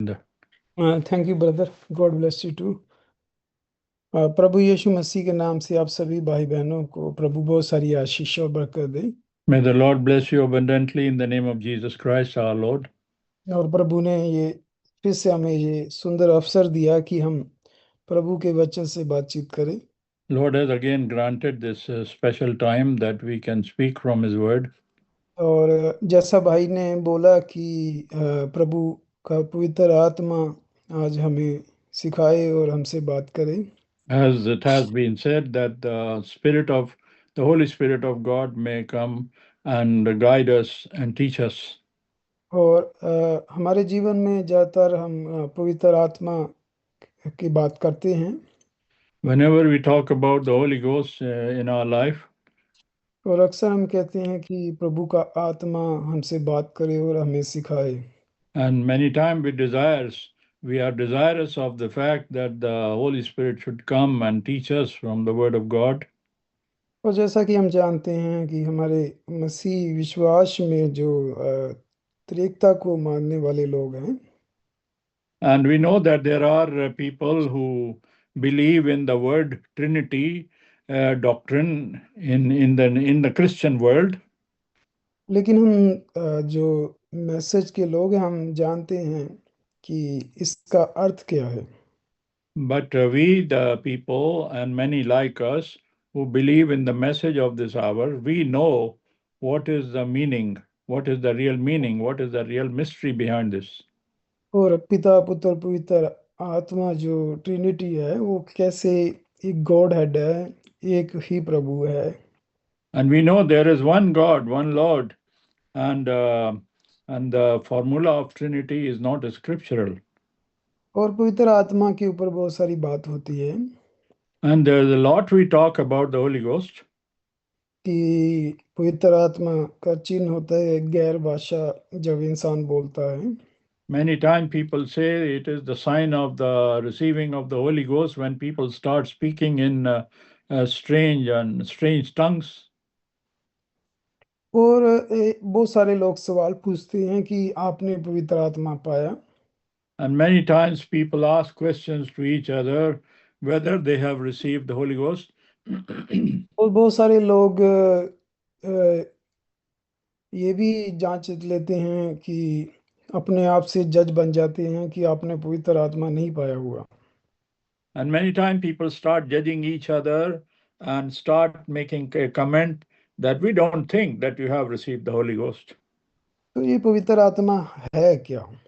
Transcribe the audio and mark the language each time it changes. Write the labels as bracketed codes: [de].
[en] Thank you brother, God bless you too. [hi] प्रभु यीशु मसीह के नाम से आप सभी भाई बहनों को प्रभु बहुत सारी आशीष और बरकत दे। [en] May the Lord bless you abundantly in the name of Jesus Christ our Lord. [hi] और प्रभु ने ये फिर से हमें ये सुंदर अवसर दिया कि हम प्रभु के वचन से बातचीत करें। [en] Lord has again granted this special time that we can speak from His Word. [hi] और जैसा भाई ने बोला कि प्रभु का पवित्र आत्मा आज हमें सिखाए और हमसे बात करे। [en] As it has been said that the Holy Spirit of God may come and guide us and teach us. [hi] और हमारे जीवन में ज़्यादातर हम पवित्र आत्मा की बात करते हैं। [en] Whenever we talk about the Holy Ghost in our life, [hi] और अक्सर हम कहते हैं कि प्रभु का आत्मा हमसे बात करे और हमें सिखाए। [en] and many times we are desirous of the fact that the Holy Spirit should come and teach us from the Word of God. [hi] और जैसा कि हम जानते हैं कि हमारे मसीह विश्वास में जो त्रिएकता को मानने वाले लोग हैं, [en] And we know that there are people who believe in the word Trinity doctrine in the Christian world. [hi] लेकिन हम जो मैसेज के लोग हैं हम जानते हैं कि इसका अर्थ क्या है। [en] But we, the people, and many like us who believe in the message of this hour, we know what is the meaning, what is the real meaning, what is the real mystery behind this. [hi] और पिता पुत्र पवित्र आत्मा जो Trinity है वो कैसे एक गॉड हेड है, एक ही प्रभु है। [en] And we know there is one God, one Lord, and the formula of Trinity is not scriptural. [hi] और पवित्र आत्मा के ऊपर बहुत सारी बात होती है [en] And there's a lot we talk about the Holy Ghost. [hi] कि पवित्र आत्मा का चिन्ह होता है गैर भाषा जब इंसान बोलता है। [en] Many times people say it is the sign of the receiving of the Holy Ghost when people start speaking in strange tongues. [hi] और बहुत सारे लोग सवाल पूछते हैं कि आपने पवित्र आत्मा पाया। [en] And many times people ask questions to each other whether they have received the Holy Ghost. [hi] और बहुत सारे लोग ये भी जांच लेते हैं कि अपने आप से जज बन जाते हैं कि आपने पवित्र आत्मा नहीं पाया हुआ। [en] And many times people start judging each other and start making a comment that we don't think that you have received the Holy Ghost. [hi] तो ये पवित्र आत्मा है क्या?